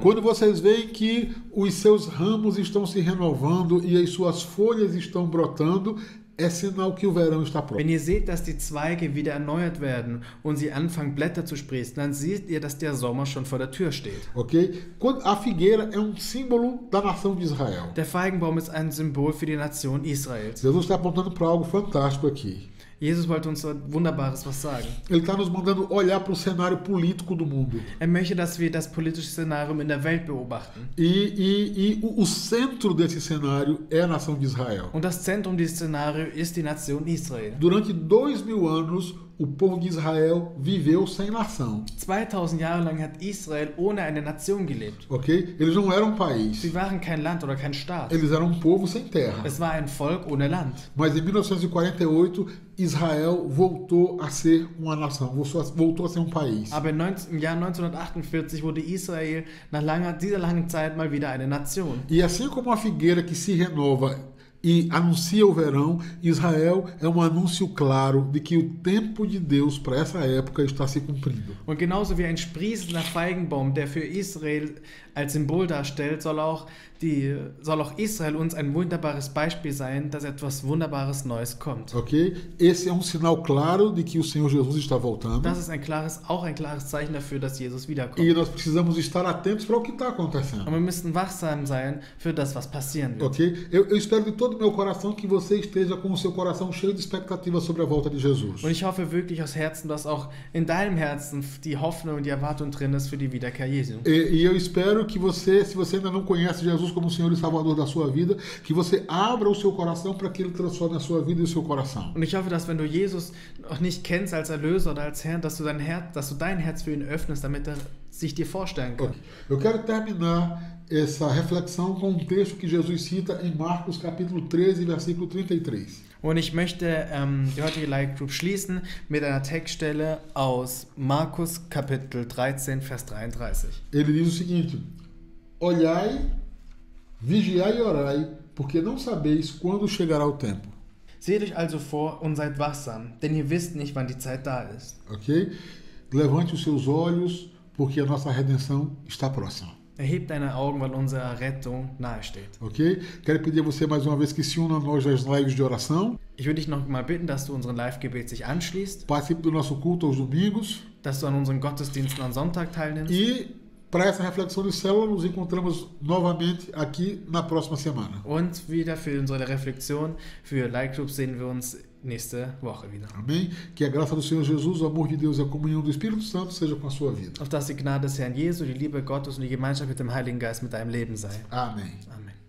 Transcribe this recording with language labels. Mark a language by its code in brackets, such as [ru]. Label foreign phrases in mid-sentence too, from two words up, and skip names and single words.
[pt] Quando vocês veem que os seus ramos estão se renovando e as suas folhas estão brotando, é sinal que o verão está [de] Wenn [pt] próximo. [de] ihr seht, dass die Zweige wieder erneuert werden und sie anfangen, Blätter zu sprießen, dann seht ihr, dass der Sommer schon vor der Tür steht. [pt] Ok? A figueira é um símbolo da nação de Israel. [de] Der Feigenbaum ist ein Symbol für die Nation Israels. [pt] Jesus está apontando para algo fantástico aqui. [de] Jesus wollte uns so Wunderbares was sagen. [pt] Ele está nos mandando olhar para o cenário político do mundo. [de] Er möchte, dass wir das politische Szenario in der Welt beobachten. [pt] O centro desse cenário é a nação de Israel. [de] Und das Zentrum dieses Szenarios ist die Nation Israel. [pt] Durante 2000 anos, o povo de Israel viveu sem nação. [de] 2000 Jahre lang hat Israel ohne eine Nation gelebt. [pt] Ok? Eles não eram um país. [de] Sie waren kein Land oder kein Staat. [pt] Eles eram um povo sem terra. [de] Es war ein Volk ohne Land. [pt] Mas em 1948, Israel voltou a ser uma nação, voltou a ser um país. [de] Aber im Jahr 1948 wurde Israel nach dieser langen Zeit mal wieder eine Nation. [pt] E assim como a figueira que se renova e anuncia o verão, Israel é um anúncio claro de que o tempo de Deus para essa época está se cumprindo. [de] Und genauso wie ein sprießender Feigenbaum, der für Israel als Symbol darstellt, soll auch Israel uns ein wunderbares Beispiel sein, dass etwas Wunderbares Neues kommt. [pt] Ok? Esse é um sinal claro de que o Senhor Jesus está voltando. [de] Das ist auch ein klares Zeichen dafür, dass Jesus wiederkommt. [pt] E nós precisamos estar atentos para o que está acontecendo. [de] Und wir müssen wachsam sein für das, was passieren wird. [pt] Ok? Eu espero de todo o meu coração que você esteja com o seu coração cheio de expectativa sobre a volta de Jesus. [de] Und ich hoffe wirklich aus Herzen, dass auch in deinem Herzen die Hoffnung und die Erwartung drin ist für die Wiederkehr Jesu. [pt] E eu espero que você, se você ainda não conhece Jesus como o Senhor e Salvador da sua vida, que você abra o seu coração para que Ele transforme a sua vida e o seu coração. [de] Und ich hoffe, dass wenn du Jesus noch nicht kennst als Erlöser oder als Herrn, dass du dein Herz für ihn öffnest, damit er sich dir vorstellen kann. [pt] Okay. Eu quero terminar essa reflexão com um texto que Jesus cita em Marcos capítulo 13, versículo 33. [de] Und ich möchte die heutige [en] Live Group [de] schließen mit einer Textstelle aus Markus Kapitel 13, Vers 33. [pt] Ele diz o seguinte: olhai, vigiai e orai, porque não sabeis quando chegará o tempo. [de] Seht euch also vor und seid wachsam, denn ihr wisst nicht, wann die Zeit da ist. [pt] Ok? Levante os seus olhos, porque a nossa redenção está próxima. [de] Erhebt deine Augen, weil unsere Rettung nahe steht. [pt] Ok? Quero pedir a você mais uma vez que se una a nós nas lives de oração. [de] Ich würde dich noch mal bitten, dass du unseren Live-Gebet sich anschließt, [pt] Participe do nosso culto aos domingos. [de] dass du an unseren Gottesdiensten am Sonntag teilnimmst. [pt] E para essa reflexão de célula, nos encontramos novamente aqui na próxima semana. [de] Und wieder für unsere Reflexion, für [en] Live Group [de] sehen wir uns nächste Woche wieder. [pt] Amém? Que a graça do Senhor Jesus, o amor de Deus e a comunhão do Espírito Santo seja com a sua vida. [de] Auf dass die Gnade des Herrn Jesu, die Liebe Gottes und die Gemeinschaft mit dem Heiligen Geist mit deinem Leben sei. [pt] Amém.